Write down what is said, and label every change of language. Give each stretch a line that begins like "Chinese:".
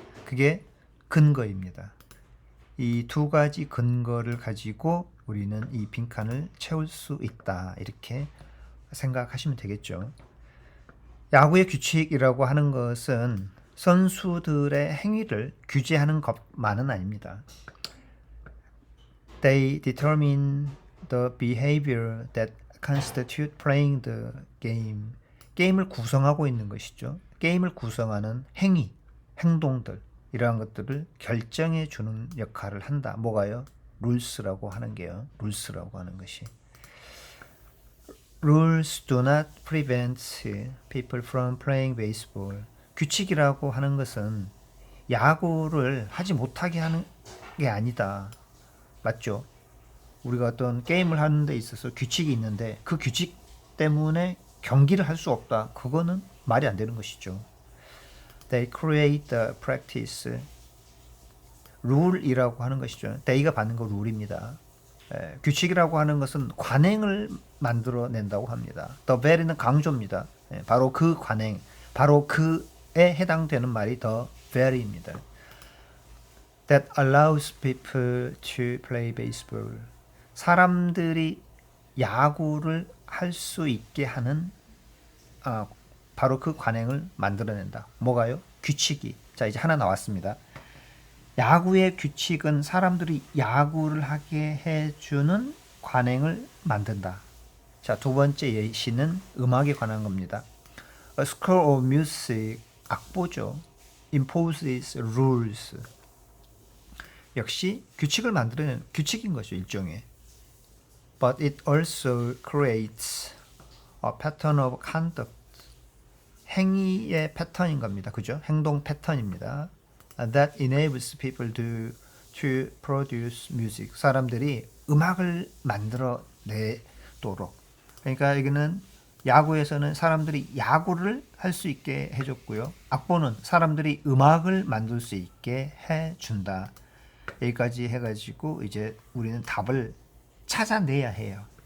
Korean: 그게 근거입니다. 이 두 가지 근거를 가지고 우리는 이 빈칸을 채울 수 있다, 이렇게 생각하시면 되겠죠. 야구의 규칙이라고 하는 것은 선수들의 행위를 규제하는 것만은 아닙니다.
English: They determine the behavior that constitute playing the game.
Korean: 게임을 구성하고 있는 것이죠. 게임을 구성하는 행위, 행동들, 이러한 것들을 결정해 주는 역할을 한다. 뭐가요? 룰스라고 하는 게요. 룰스라고 하는 것이.
English: Rules do not prevent people from playing baseball.
Korean: 규칙이라고 하는 것은 야구를 하지 못하게 하는 게 아니다. 맞죠? 우리가 어떤 게임을 하는 데 있어서 규칙이 있는데 그 규칙 때문에 경기를 할 수 없다. 그거는 말이 안 되는 것이죠.
English: They create the practice.
Korean: 룰이라고 하는 것이죠. they가 받는 거 룰입니다. 규칙이라고 하는 것은 관행을 만들어낸다고 합니다. the very는 강조입니다. 바로 그 관행, 바로 그에 해당되는 말이 the very입니다.
English: That allows people to play baseball.
Korean: 사람들이 야구를 할 수 있게 하는 바로 그 관행을 만들어낸다. 뭐가요? 규칙이. 자, 이제 하나 나왔습니다. 야구의 규칙은 사람들이 야구를 하게 해주는 관행을 만든다. 자, 두 번째 예시는 음악에 관한 겁니다.
English: A score of music,
Korean: 악보죠.
English: imposes rules.
Korean: 역시 규칙을 만들어내는 규칙인 것이죠, 일종의.
English: But it also creates a pattern of conduct.
Korean: 행위의 패턴인 겁니다. 그죠? 행동 패턴입니다.
English: That enables people to produce music.
Korean: 사람들이 음악을 만들어내도록. 그러니까 여기는 야구에서는 사람들이 야구를 할 수 있게 해줬고요. 악보는 사람들이 음악을 만들 수 있게 해준다. 여기까지 해가지고 이제 우리는 답을 찾아내야 해요.